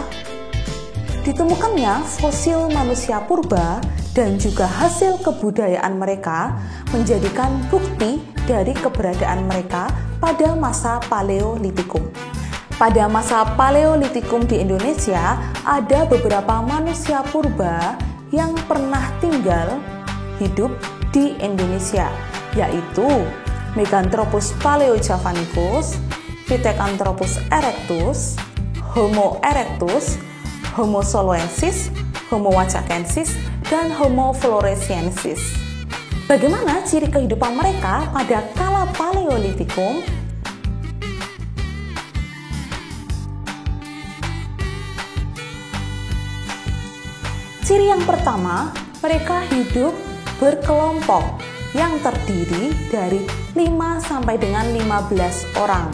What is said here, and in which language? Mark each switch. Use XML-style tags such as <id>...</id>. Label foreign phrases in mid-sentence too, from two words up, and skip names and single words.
<id>Ditemukannya fosil manusia purba dan juga hasil kebudayaan mereka menjadikan bukti dari keberadaan mereka pada masa Paleolitikum. Pada masa Paleolitikum di Indonesia, ada beberapa manusia purba yang pernah tinggal hidup di Indonesia, yaitu Meganthropus paleojavanicus, Pithecanthropus erectus, Homo erectus, Homo soloensis, Homo wachakensis, dan Homo floresiensis. Bagaimana ciri kehidupan mereka pada kala Paleolitikum? Ciri yang pertama, mereka hidup berkelompok yang terdiri dari 5 sampai dengan 15 orang.</id>